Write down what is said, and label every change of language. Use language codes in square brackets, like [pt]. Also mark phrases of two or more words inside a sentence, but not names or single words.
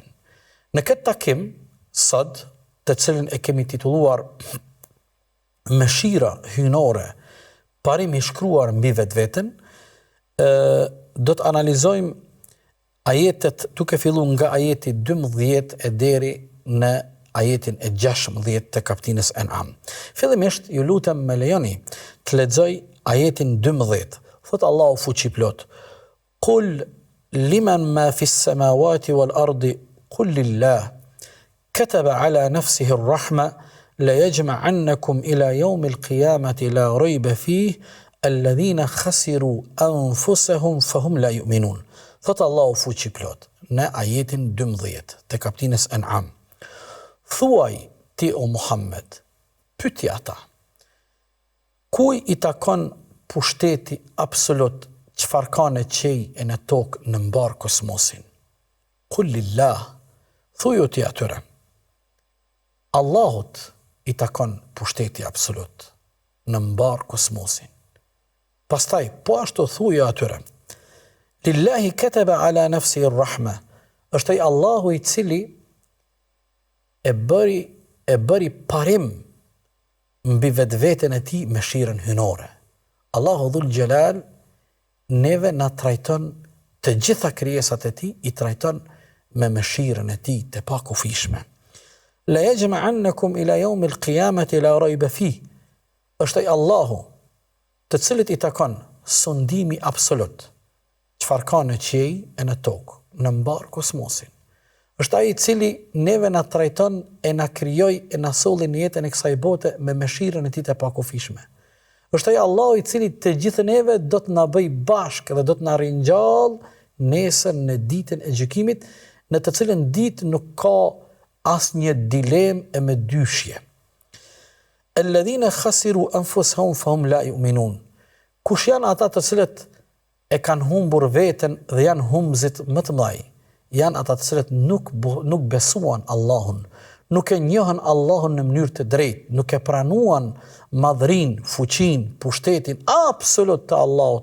[sq] Në këtë takim, sot, të cilën e kemi titulluar Mëshira hynore, parim i shkruar mbi vetveten, do të analizojmë ajetet duke filluar nga ajeti 12 e deri në ajetin e 16 të kaptinës An'am. Fillimisht, ju lutem me lejoni të lexoj ajetin 12. Thot Allahu fuqi plot: [ar] "قل لمن ما في السماوات والأرض قل لله كتب على نفسه الرحمة ليجمعنكم إلى يوم القيامة لا ريب فيه الذين خسروا أنفسهم فهم لا يؤمنون." [sq] Thot Allahu fuqi plot në ajetin 12 të kaptinës An'am: "Thuaj ti o Muhammed, pyeti ata, kuj i takon pushteti absolut, çfarë ka në qej e në tokë në mbar kosmosin? [ar] قل لله, [sq] thuju ti atyre, Allahut i takon pushteti absolut në mbar kosmosin. Pastaj, po ashtu thuju atyre, [ar] لله كتب على نفسه الرحمة, [sq] është ai Allahu i cili e bëri parim mbi vetveten e tij mëshirën hynore. Allahu [ar] ذو الجلال [sq] neve na trajton të gjitha krijesat e tij, i trajton me mëshirën e tij të pakufishme. [ar] ليجمعنكم إلى يوم القيامة لا ريب فيه. [sq] Është ai Allahu, të cilit i takon sundimi absolut. Çfarë ka në qiell e në tokë, në mbar kosmosin. Është ai i cili neve na trajton e na krijoi e na solli në jetën e kësaj bote me mëshirën e tij të pakufishme. Është ai Allahu i cili të gjithë neve do të na bëj bashkë dhe do të na ringjall nesër në ditën e gjykimit, në të cilën ditë nuk ka asnjë dilemë e me dyshje. [ar] الذين خسروا أنفسهم فهم لا يؤمنون. [sq] Kush janë ata të cilët e kanë humbur veten dhe janë humbzit më të mëdhenj? Janë ata të cilët nuk besuan Allahun, nuk e njohën Allahun në mënyrë të drejtë, nuk e pranuan madhrinë, fuqinë, pushtetin absolut të Allahut.